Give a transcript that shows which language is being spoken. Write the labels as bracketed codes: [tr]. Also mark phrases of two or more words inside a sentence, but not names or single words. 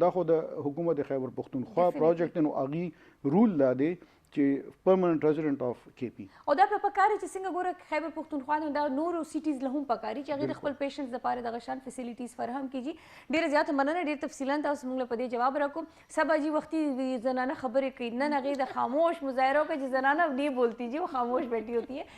[ps] دا خو د حکومت د خیبر پښتونخوا پروجیکټ نو هغوی رول دا دی چې [en] permanent resident of KP [ps] او دا په پکاري چې څنګه ګوره خیبر پښتونخوا نه دا نورو سیټیز له هم پکاري چې هغې د خپل پیشنټس دپاره دغه شان فیسیلیټیز فراهم کړي. ډېره زیاته مننه، ډېر تفصیلا تاسو موږ له په دې جواب راکړو. سبا جی وختي زنانه خبرې کوي، نن هغې د خاموش مظاهره وکړه چې [ur] زنانه نہیں بولتی جی وہ خاموش بیٹھی ہوتی ہے.